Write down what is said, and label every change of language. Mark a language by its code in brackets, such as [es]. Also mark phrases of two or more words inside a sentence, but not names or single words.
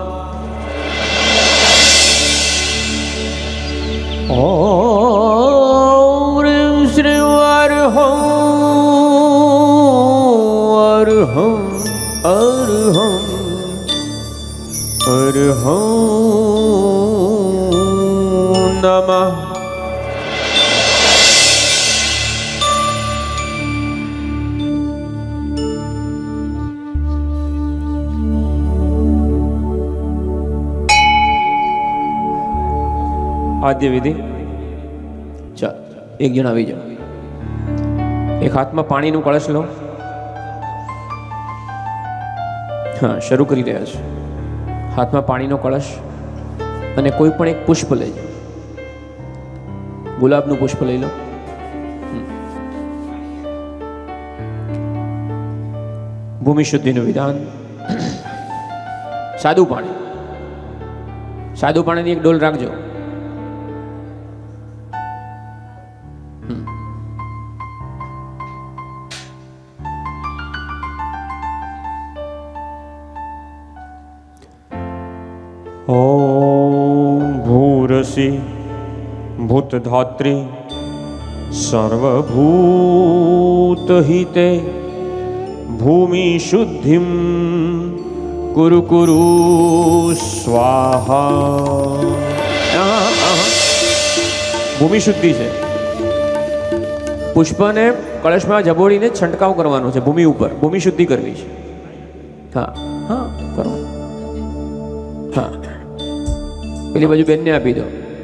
[sa] ॐ ह्रीं श्रीं नमः। [gu] આદ્ય વિધિ ચાલ એક જણ આવી જાઓ, એક હાથમાં પાણીનું કળશ લો. હા, શરૂ કરી રહ્યા છે. હાથમાં પાણીનો કળશ અને કોઈ પણ એક પુષ્પ લઈ જાઓ. ગુલાબનું પુષ્પ લઈ લો. ભૂમિ શુદ્ધિનું વિધાન. સાદું પાણીની એક ડોલ રાખજો. [sa] ॐ भूरसि भूतधात्री सर्वभूतहिते भूमि शुद्धिं कुरु कुरु स्वाहा. [gu] ભૂમિ શુદ્ધિ છે. પુષ્પને કળશમાં જબોડીને છંટકાવ કરવાનો છે ભૂમિ ઉપર. ભૂમિ શુદ્ધિ કરવી છે. હા હા કરો. હા, પેલી બાજુ બેનને આપી દો.